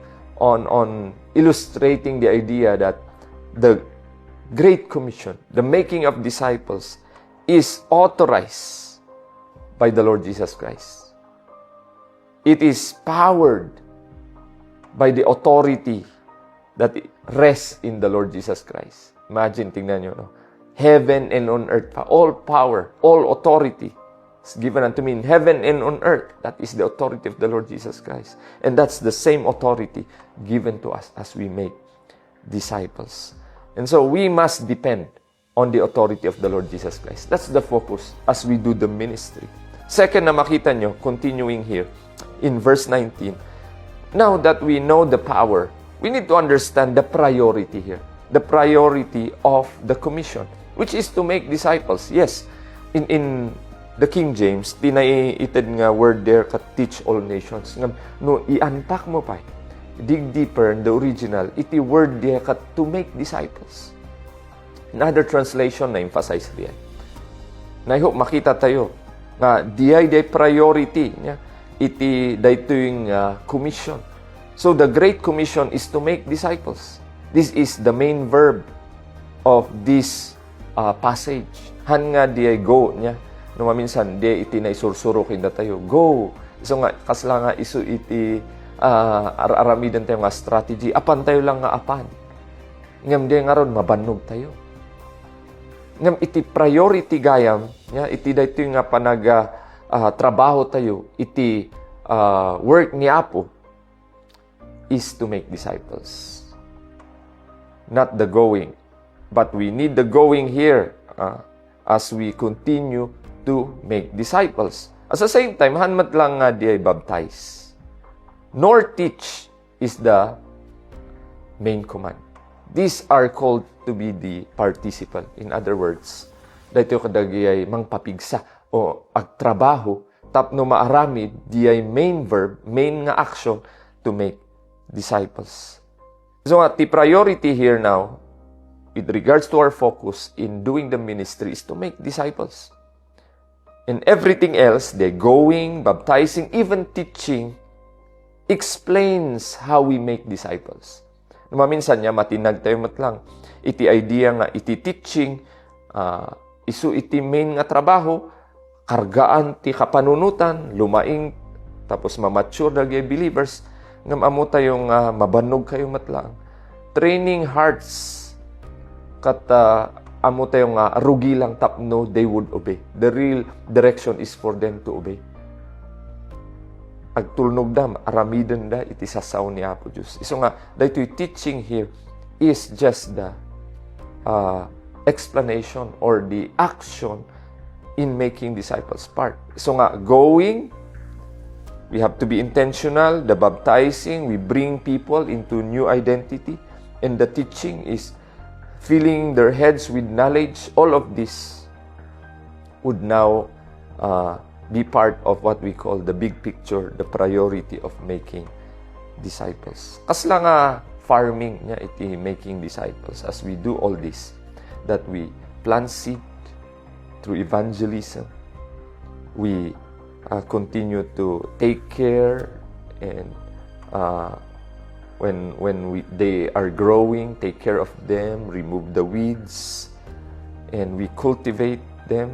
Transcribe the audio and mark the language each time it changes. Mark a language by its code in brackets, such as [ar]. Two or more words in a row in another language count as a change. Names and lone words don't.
[en] On illustrating the idea that the Great Commission, the making of disciples, is authorized by the Lord Jesus Christ. It is powered by the authority that rests in the Lord Jesus Christ. Imagine, [tl] tingnan nyo, no? [en] Heaven and on earth, all power, all authority is given unto me in heaven and on earth. That is the authority of the Lord Jesus Christ. And that's the same authority given to us as we make disciples. And so we must depend on the authority of the Lord Jesus Christ. That's the focus as we do the ministry. Second [ilo] na makita nyo, [en] continuing here in verse 19, now that we know the power, we need to understand the priority here. The priority of the commission, which is to make disciples. Yes, in the King James, [ilo] tinaiited nga [en] word there ka teach all nations. [ilo] No, i-unpack mo pa. [en] Dig deeper in the original, iti word there ka to make disciples. Another translation [ilo] na emphasize diyan. Na [en] I hope [ilo] makita tayo nga diay priority niya iti daytoy commission. [en] So the Great Commission is to make disciples. This is the main verb of this passage. [ilo] Han nga diay go niya. No maminsan di iti na isursuro kinda tayo. Go. So nga kasla nga isu iti aramidan tayo nga strategy. Apan tayo lang nga apan. Ngam di nga ron mabannog tayo. Ngam iti priority gayam, nya iti dayto nga trabaho tayo, iti work ni Apo [en] is to make disciples. Not the going, but we need the going here as we continue to make disciples. At the same time, [ilo] hanmat lang nga di ay baptize. [en] Nor teach is the main command. These are called to be the participle. In other words, [ilo] dahito kadagi ay mangpapigsa o agtrabaho, tapno maaramid, di ay [en] main verb, [ilo] main nga action [en] to make disciples. So the priority here now, with regards to our focus in doing the ministry, is to make disciples. And everything else, the going, baptizing, even teaching, explains how we make disciples. [ilo] Maminsan niya, matinag tayo matlang. Iti idea nga, iti teaching, isu iti main nga trabaho, kargaan ti kapanunutan, lumaing, tapos mamature dagay believers, ngam amo tayong mabanog kayo matlang. [en] Training hearts, [ilo] kata amo tayong rugi lang tapno, [en] they would obey. The real direction is for them to obey. [ilo] Agtulnog da, aramidan da, iti sasaw ni Apo Diyos. [en] So [ilo] nga, dahito'y [en] teaching here is just the explanation or the action in making disciples part. So nga, going, we have to be intentional. The baptizing, we bring people into new identity. And the teaching is filling their heads with knowledge. All of this would now be part of what we call the big picture, the priority of making disciples. [ilo] Kasla nga [en] farming [ilo] niya iti [en] making disciples as we do all this, that we plant seed through evangelism. We continue to take care, and when they are growing, take care of them, remove the weeds, and we cultivate them.